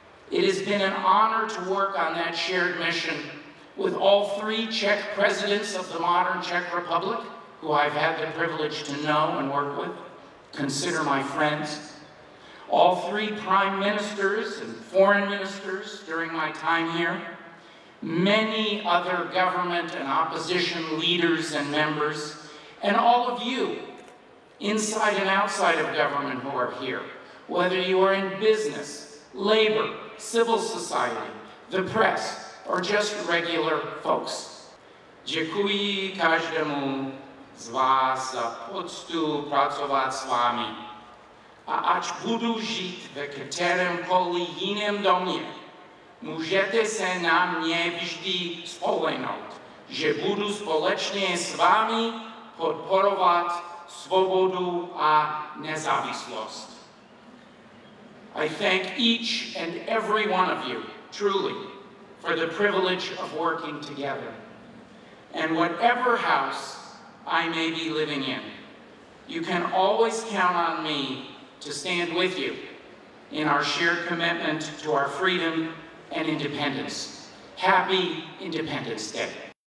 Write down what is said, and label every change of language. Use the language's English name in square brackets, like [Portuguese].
[English] It has been an honor to work on that shared mission with all three Czech presidents of the modern Czech Republic, who I've had the privilege to know and work with, consider my friends, all three prime ministers and foreign ministers during my time here, many other government and opposition leaders and members, and all of you, inside and outside of government, who are here, whether you are in business, labor, civil society, the press, or just regular folks. [Czech] Děkuji každému z vás za poctu pracovat s vámi. A ač budu žít ve kterémkoliv jiném domě, můžete se na mě vždy spolehnout, že budu společně s vámi podporovat svobodu a nezávislost. [English] I thank each and every one of you, truly, for the privilege of working together. And whatever house I may be living in, you can always count on me to stand with you in our shared commitment to our freedom and independence. Happy Independence Day.